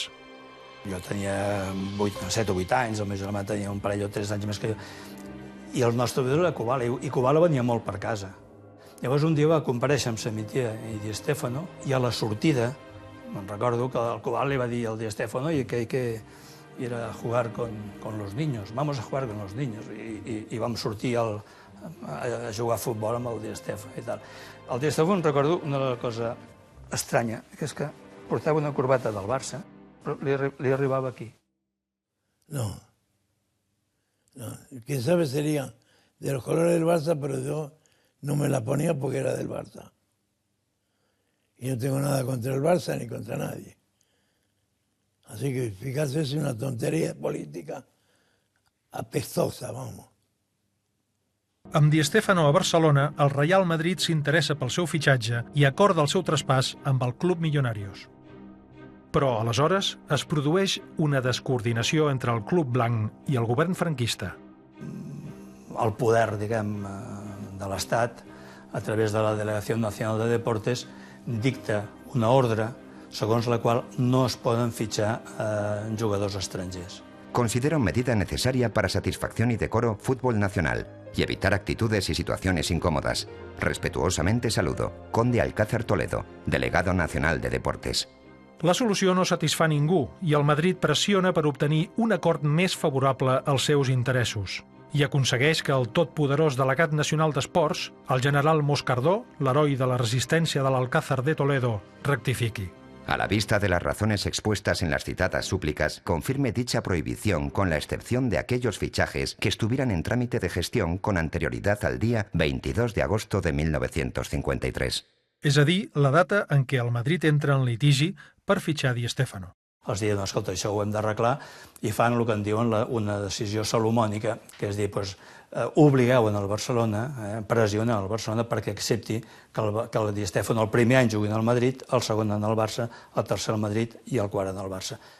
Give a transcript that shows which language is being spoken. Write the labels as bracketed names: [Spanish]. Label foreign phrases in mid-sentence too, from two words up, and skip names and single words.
[Catalan] Jo tenia 7 o 8 anys, el meu germà tenia un parell o 3 anys més que jo, i el nostre vidre era Kubala, i Kubala venia molt per casa. Llavors un dia va comparèixer amb Samitier i Di Stéfano, i a la sortida, me'n recordo que el Kubala li va dir al Di Stéfano que [Spanish] ir a jugar con los niños, vamos a jugar con los niños, [Catalan] i vam sortir a jugar a futbol amb el Di Stéfano i tal. El Di Stéfano, recordo una cosa estranya, que és que portava una corbata del Barça, però li arribava aquí. No. [Spanish] Quién sabe sería de los colores del Barça, pero yo no me la ponía porque era del Barça. Y no tengo nada contra el Barça ni contra nadie. Así que, fíjate, es una tontería política apestosa, vamos. [Catalan] Amb Di Stéfano a Barcelona, el Real Madrid s'interessa pel seu fitxatge i acorda el seu traspàs amb el Club Millonarios. Però, aleshores, es produeix una descoordinació entre el Club Blanc i el govern franquista. El poder, diguem, de l'Estat, a través de la Delegació Nacional de Deportes, dicta una ordre segons la qual no es poden fitxar jugadors estrangers. [Spanish] Considera medida necesaria para satisfacción y decoro fútbol nacional y evitar actitudes y situaciones incómodas. Respetuosamente saludo, Conde Alcázar Toledo, delegado nacional de Deportes. [Catalan] La solució no satisfà ningú i el Madrid pressiona per obtenir un acord més favorable als seus interessos i aconsegueix que el totpoderós delegat nacional d'esports, el general Moscardó, l'heroi de la resistència de l'Alcázar de Toledo, rectifiqui. [Spanish] A la vista de las razones expuestas en las citadas súplicas, confirme dicha prohibición con la excepción de aquellos fichajes que estuvieran en trámite de gestión con anterioridad al día 22 de agosto de 1953. [Catalan] És a dir, la data en què el Madrid entra en litigi per fitxar Di Stéfano. Els diuen, escolta, això ho hem d'arreglar, i fan el que en diuen una decisió salomònica, que és dir, obligueu al Barcelona, pressionar al Barcelona perquè accepti que el Di Stéfano el primer any jugui al Madrid, el segon en el Barça, el tercer al Madrid i el quart en el Barça.